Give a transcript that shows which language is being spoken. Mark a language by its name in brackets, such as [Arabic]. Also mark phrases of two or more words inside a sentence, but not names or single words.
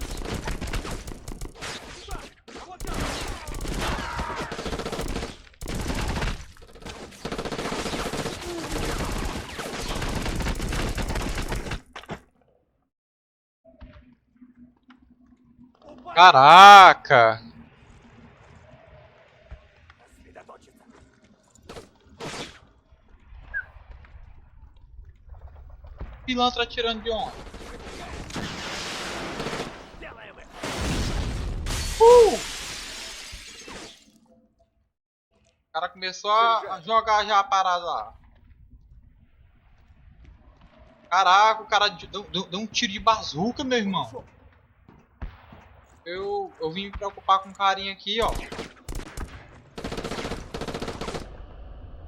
[Russian] Сюда! А вот так! Упасть! [Portuguese] Caraca! [Russian] Сосредоточиться! [Portuguese] Pilantra atirando de onde? [Russian] Сделаем их! [Portuguese] O cara começou a jogar já a parada lá. Caraca, o cara deu um tiro de bazuca, meu irmão. Eu vim me preocupar com o carinha aqui, ó.